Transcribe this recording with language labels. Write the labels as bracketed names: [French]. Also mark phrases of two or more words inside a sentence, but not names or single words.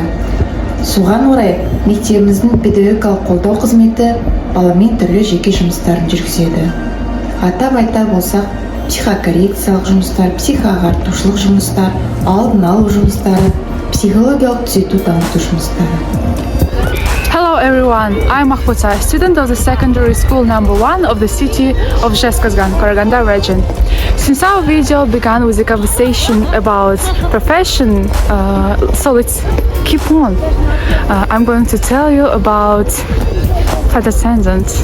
[Kazakh] Соған орай мектебіміздің педагогикалық қолдау қызметі баламен түрлі жеке жұмыстарын жүргізеді. Атап айтар болсақ, психокоррекциялық жұмыстар, психоағартушылық жұмыстар, алдын алу жұмыстары, психологиялық түзету дамыту жұмыстары. [English] Hello everyone, I'm Mahputa, student of the secondary school number 1 of the city of Zhezkazgan, Karaganda region. Since our video began with a conversation about profession, so let's keep on. I'm going to tell you about flight attendant.